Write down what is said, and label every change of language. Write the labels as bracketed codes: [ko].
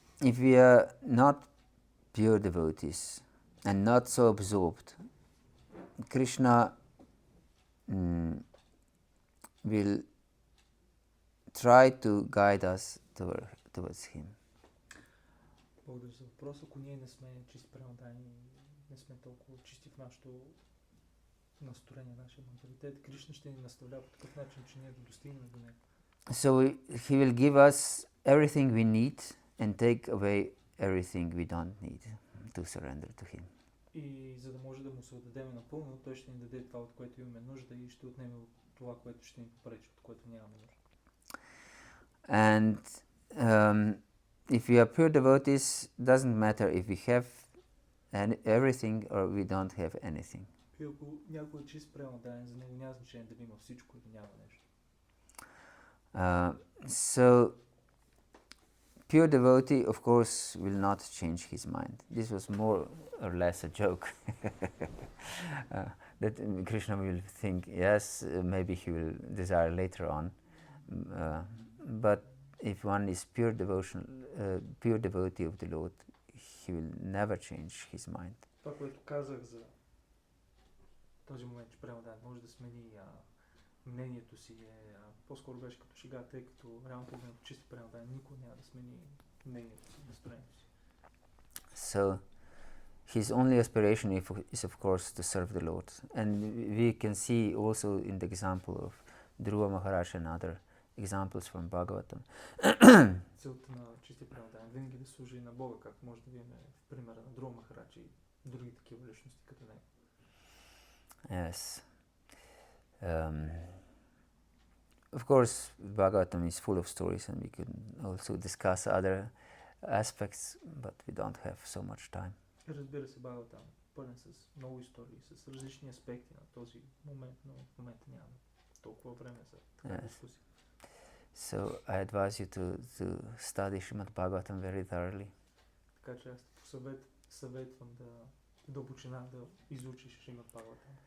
[en] If we are not pure devotees and not so absorbed, Krishna will try to guide us towards him. [bg] Благодаря за въпрос. Ако ние не сме чисти преодани, не сме толкова чисти в нашото настроение, нашия менталитет, Кришна ще ни наставлява по такъв начин, че ние да достигнем до него. [en] So he will give us everything we need and take away everything we don't need to surrender to him. [bg] И за да може да му се отдадем напълно, той ще ни даде това, от което имаме нужда и ще отнеме от това, което ще ни попречи, от което нямаме нужда. [en] And if we are pure devotees, doesn't matter if we have everything or we don't have anything. [bg] И ако някой е чист преодан, за него няма значение дали има всичко или няма нещо. [en] So pure devotee, of course, will not change his mind. This was more or less a joke. That Krishna will think, yes, maybe he will desire later on. But if one is pure devotee of the Lord, he will never change his mind. [bg] Това, което казах за този момент, че преодан може да смени мнението си, по-скоро беше като шега, тъй като реално погледнато чисти преодан никой няма да смени мнението си, настроението си. [en] So his only aspiration is of course to serve the Lord. And we can see also in the example of Dhruva Maharaj and other examples from Bhagavatam. [bg] Целта на чисти преодан винаги да служи на Бога, както може да видим в примера на Dhruva Maharaj и други такива личности като него. [en] Yes. Of course, Bhagavatam is full of stories and we could also discuss other aspects, but we don't have so much time. [bg] Разбира се, Бхагаватам пълен с много истории, с различни аспекти на този момент, но в момента нямаме толкова време за такава дискусия. [en] So I advise you to study Srimad Bhagavatam very thoroughly. [bg] Така че аз те съветвам да дълбочина да изучиш Шримад Бхагаватам.